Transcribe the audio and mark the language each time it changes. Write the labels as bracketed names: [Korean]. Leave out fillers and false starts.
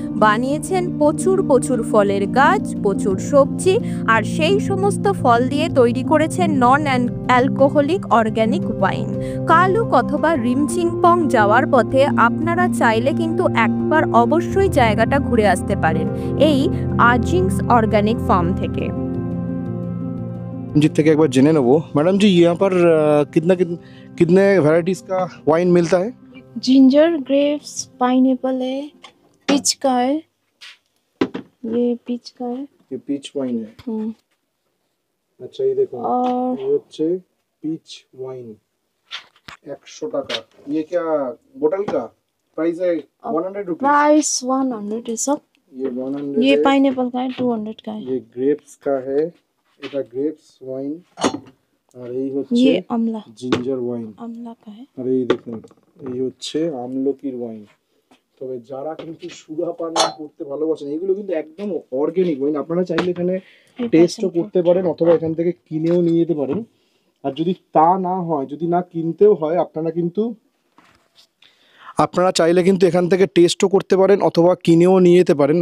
[Bangla] বানিয়েছেন প্রচুর প্রচুর ফলের গাছ, প্রচুর সবজি, আর সেই সমস্ত ফল দিয়ে তৈরি করেছেন non alcoholic organic wine. Kaluk অথবা রিমচিংপং যাওয়ার পথে আপনারা চাইলে কিন্তু একবার অবশ্যই জায়গাটা ঘুরে আসতে পারেন এই আজিংস অর্গানিক ফার্ম থেকে। जी থেকে একবার জেনে নেবো। [Hindi] मैडम जी यहाँ पर कितने वैरायटीज का वाइन मिलता है? जिंजर, ग्रेप्स, पाइनएप्पल है, पीच का है, ये पीच का है। ये पीच वाइन है। अच्छा ये देखो, और ये [Bangla] হচ্ছে [Hindi] पीच वाइन 100 টাকা। ये क्या बोतल का प्राइस है? 100 रुपीस। प्राइस 100 है सब। ये 100 ये है। पाइनएप्पल का है, 200 का है। ये ग्रेप्स का है, [Bangla] এটা গ্রেপস ওয়াইন। আর এই হচ্ছে [Hindi] ये अमला [Bangla] জিঞ্জার ওয়াইন। [Hindi] अमला का है। [Bangla] আর এই দেখুন এই হচ্ছে আমলকির ওয়াইন। তবে যারা কিন্তু সুরা পান করতে ভালোবাসেন, এগুলো কিন্তু একদম অর্গানিক ওয়াইন। আপনারা চাইলে এখানে টেস্টও করতে পারেন, অথবা এখান থেকে কিনেও নিয়ে যেতে পারেন। আর যদি তা না হয়, যদি না কিনতেও হয়, আপনারা কিন্তু আপনারা চাইলে কিন্তু এখান থেকে টেস্টও করতে পারেন অথবা কিনেও নিয়ে যেতে পারেন।